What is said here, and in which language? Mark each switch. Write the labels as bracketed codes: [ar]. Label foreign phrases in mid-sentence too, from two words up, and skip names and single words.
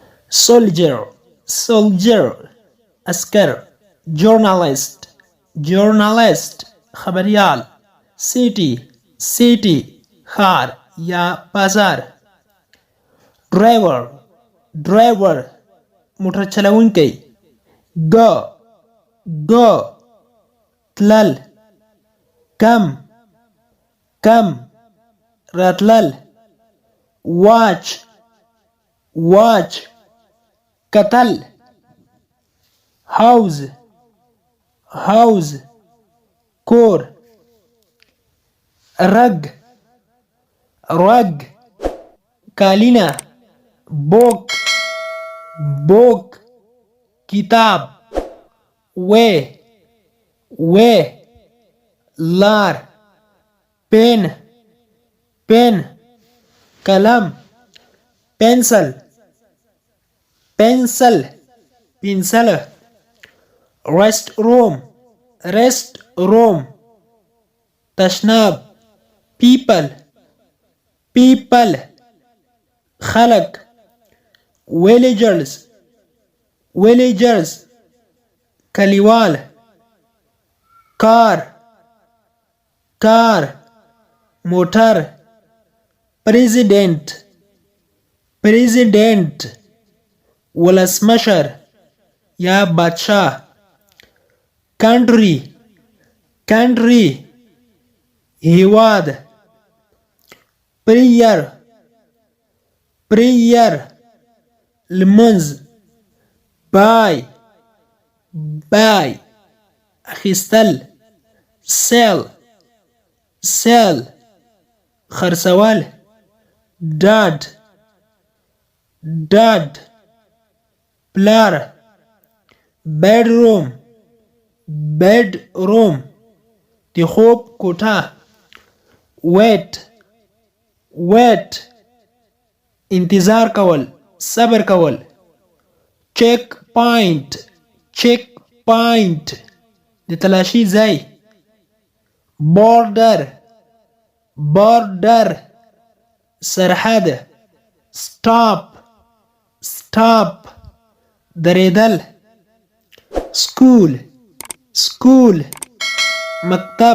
[en] soldier, soldier, askar, journalist, journalist, خبریال. city, city, [ps] ښار یا بازار. [en] driver, driver, [ps] موټر چلوونکی. [en] go, go, تلل. come, come, راتلل. watch, watch, کتل. house, house, کور. rug, rug, کالینا. book, book, کتاب. way, way, [ps] لار. [en] pen, pen, قلم. pencil, pencil, pencil. rest room, rest room, تشناب. people, people, خلق. villagers, villagers, کلیوال. car, car, موټر. president, president, [ps] ولسمشر یا بادشاه. [en] country, country, هیواد. prayer, prayer, لمنځ. buy, buy, اخیستل. sell, sell, خرڅول. dad, dad, پلار. bedroom, bedroom, [ps] د خوب کوټه. [en] wait, wait, [ps] انتظار کول، صبر کول. [en] check point, check point, [ps] د تلاشي ځای. [en] border, border, سرحد. stop, stop, درېدل. school, school, مکتب.